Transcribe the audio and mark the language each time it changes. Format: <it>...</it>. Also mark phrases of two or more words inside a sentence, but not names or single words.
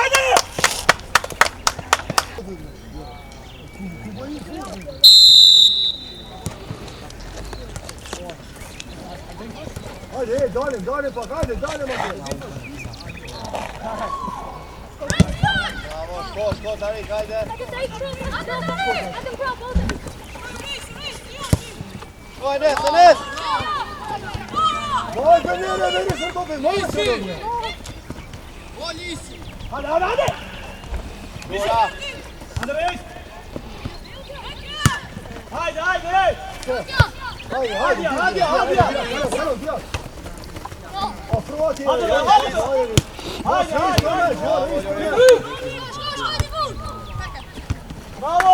<tr>Hadi, Dalim bak, hadi Dalim bak. Bravo, skott, Tarik, hadi.</tr> <sv>Kom Enes! Mål för ner,</sv> <tr>verirsin topu,</tr> <sv>mål för ner.</sv> <tr>Mål iyisi. Hadi. Bora. Hadi reis. Haydi. Hadi. Afroati. Hadi. Bravo.</tr>